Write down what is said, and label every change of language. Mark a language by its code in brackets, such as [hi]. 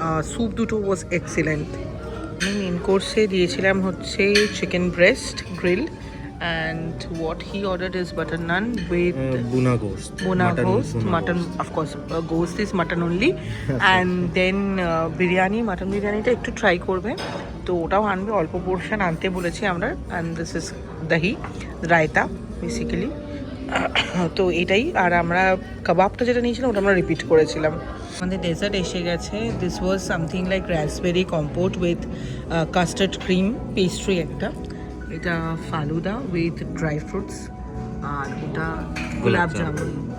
[bn] Soup দুটো [en] Was excellent. [bn] আমি main কোর্সে দিয়েছিলাম হচ্ছে chicken breast grill, [en] and what he ordered is butter naan with [bn] বুনা গোস্ত, [en] mutton, of course ghost is mutton only, and then biryani, mutton biryani-টা [bn] একটু try করবে, তো ওটাও আনবে, অল্প পোর্শন আনতে বলেছি আমরা। [en] and this is dahi raita basically. [bn] তো এটাই। আর আমরা কাবাবটা যেটা নিয়েছিলাম ওটা আমরা রিপিট করেছিলাম। আমাদের ডেজার্ট এসে গেছে। [en] this was something like raspberry compote with custard cream pastry [bn] একটা। এটা ফালুদা [en] with dry fruits, [bn] আর ওটা গোলাপ জামুন।